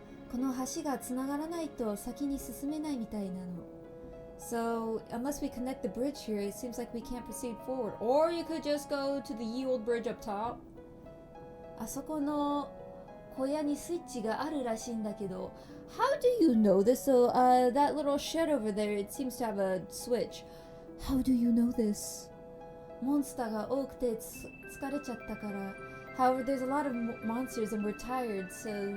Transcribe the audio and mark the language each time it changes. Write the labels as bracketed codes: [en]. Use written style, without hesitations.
[ja] この橋が繋がらないと先に進めないみたいなの. [en] So, unless we connect the bridge here, it seems like we can't proceed forward. Or you could just go to the ye old bridge up top. [ja] あそこの小屋にスイッチがあるらしいんだけど. [en] How do you know this? So, that little shed over there, it seems to have a switch. How do you know this? [ja] モンスターが多くて疲れちゃったから. [en] However, there's a lot of monsters and we're tired, so...